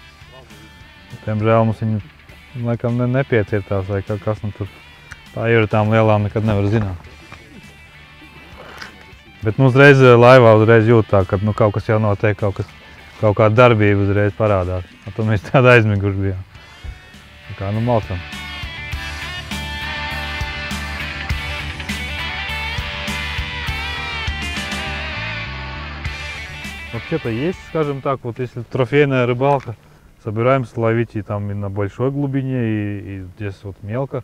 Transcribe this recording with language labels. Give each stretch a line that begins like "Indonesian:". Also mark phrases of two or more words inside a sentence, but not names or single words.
Latvian: Diemžēl mums viņi laikam nepiecirtās vai kas nu tur. Tā ir tām lielām nekad nevar zināt. Bet nu uzreiz laivā uzreiz jūt tā, ka nu, kaut kas jau notiek, kaut kāda darbība uzreiz parādās. Un tad mēs tādi aizmiguši bijām. Tā kā, nu, malcam.
Russian: Вообще-то есть, скажем так, вот если трофейная рыбалка, собираемся ловить и там и на большой глубине, и здесь вот мелко.